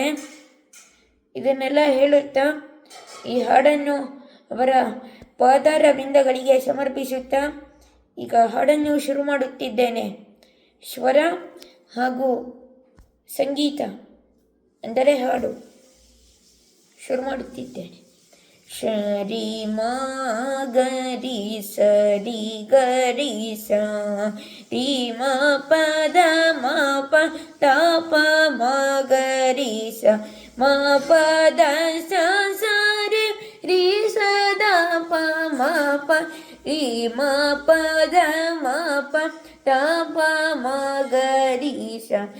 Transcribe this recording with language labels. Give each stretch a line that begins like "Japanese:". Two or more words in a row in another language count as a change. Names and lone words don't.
Kannada: ಇದನ್ನೆಲ್ಲ ಹೇಳುತ್ತಾ ಈ ಹಾಡನ್ನು ಅವರ ಪಾದಾರವಿಂದಗಳಿಗೆ ಸಮರ್ಪಿಸುತ್ತಾ ಈಗ ಹಾಡನ್ನು ಶುರು ಮಾಡುತ್ತಿದ್ದೇನೆ. ಸ್ವರ ಹಾಗೂ ಸಂಗೀತ ಅಂದರೆ ಹಾಡು ಶುರು ಮಾಡುತ್ತಿದ್ದೇನೆ. ಶರಿ ಮಾ ಗರಿ ಸರಿ ಗರಿ ಸ ರಿ ಮ ಪದ ಮ ಪ ತ ಪ ಮ ಗರಿ ಸ ಮ ಪದ ಸ ಸ ರಿ ರಿ ಸ ದ ಪ ಮ ಪ ರಿ ಮ ಪದ ಮ ಪ ತ ಪ ಮ ಗರಿ ಸ